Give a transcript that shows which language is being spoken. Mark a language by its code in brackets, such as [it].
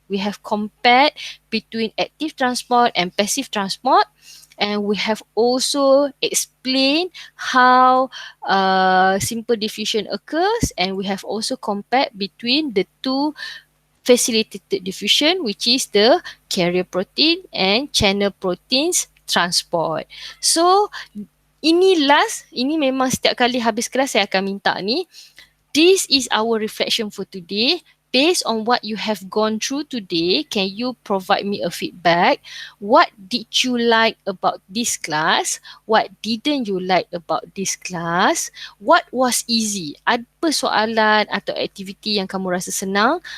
[en] We have compared between active transport and passive transport, and we have also explained how simple diffusion occurs, and we have also compared between the two facilitated diffusion, which is the carrier protein and channel proteins transport. [ms] So ini memang setiap kali habis kelas saya akan minta ni. [en] This is our reflection for today. Based on what you have gone through today, can you provide me a feedback? What did you like about this class? What didn't you like about this class? What was easy? [ms] Apa soalan atau aktiviti yang kamu rasa senang?